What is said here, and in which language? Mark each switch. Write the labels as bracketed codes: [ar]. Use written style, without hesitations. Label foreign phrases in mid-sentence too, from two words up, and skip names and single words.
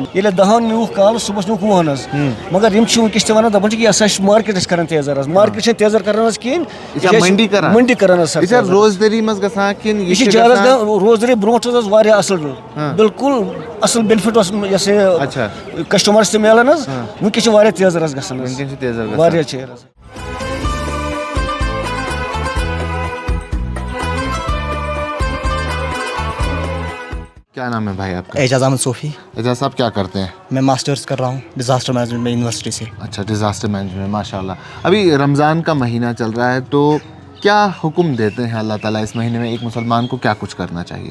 [ks] ییٚلہِ 10 نیوٗکھ کالہٕ صُبحس نیوٗکھ 20 حظ مگر یِم چھِ وٕنکیٚس تہِ وَنان دپان چھِ یہِ ہسا چھِ مارکیٹ أسۍ کران تیزر حظ. مارکیٹ چھِنہٕ تیزر کران حظ کِہینۍ منڈی کران حظ. یہِ چھا روزدٲری منٛز گژھان کِنہٕ یہِ چھِ زیادٕ حظ روزدٲری برونٛٹھ حظ واریاہ اصٕل بالکل اصٕل بینِفٹ اوس یۄس یہِ کسٹمرس تہِ میلان حظ وٕنکیٚس چھِ واریاہ تیزر حظ گژھان واریاہ چیر حظ. [ur] کیا نام ہے بھائی آپ کا؟ اعجاز احمد صوفی. اعجاز صاحب کیا کرتے ہیں؟ میں ماسٹرز کر رہا ہوں [en] disaster management [ur] میں یونیورسٹی سے. اچھا [en] disaster management [ar] ماشاء اللہ. [ur] ابھی رمضان کا مہینہ چل رہا ہے تو کیا حکم دیتے ہیں اللہ تعالیٰ اس مہینے میں ایک مسلمان کو کیا کچھ کرنا چاہیے؟